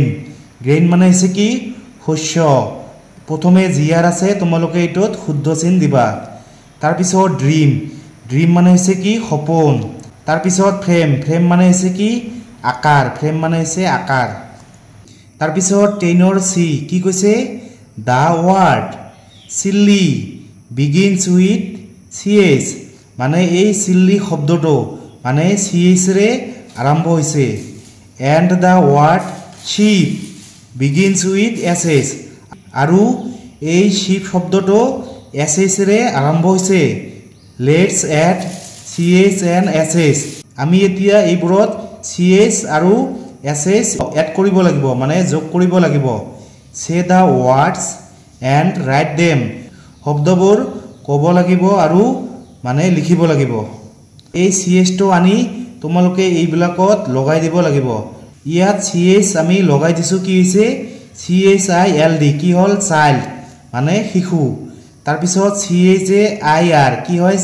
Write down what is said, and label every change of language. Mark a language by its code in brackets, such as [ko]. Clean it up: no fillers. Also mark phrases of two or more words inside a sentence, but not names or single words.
[as] গ্ৰেইন মানে হৈছে কি? শস্য। প্ৰথমে GR আছে। তোমালোকে এইটোত শুদ্ধ চিন দিবা। তাৰপিছত ড্ৰিম। ড্ৰিম মানে হৈছে কি? সপোন। তাৰপিছত ফ্ৰেম। ফ্ৰেম মানে হৈছে কি? আকাৰ। ফ্ৰেম মানে হৈছে আকাৰ। তাৰপিছত 10 C কি কৈছে? [en] The word silly begins with CH [as] মানে এই চিল্লি শব্দটো মানে CH ৰে আৰম্ভ হৈছে। [en] and the word sheep begins with SH [as] আৰু এই sheep শব্দটো SH ৰে আৰম্ভ হৈছে। [en] let's add CH and SH [as] আমি এতিয়া এইবোৰত CH আৰু SH এড কৰিব লাগিব মানে যোগ কৰিব লাগিব। [en] say the words and write them [as] শব্দবোৰ ক'ব লাগিব আৰু মানে লিখিব লাগিব। এই CH টো আনি তোমালোকে এইবিলাকত লগাই দিব লাগিব। ইয়াত CH আমি লগাই দিছো কি হৈছে? CHILD কি হ'ল? চাইল্ড মানে শিশু। তাৰপিছত CHAIR কি হয়?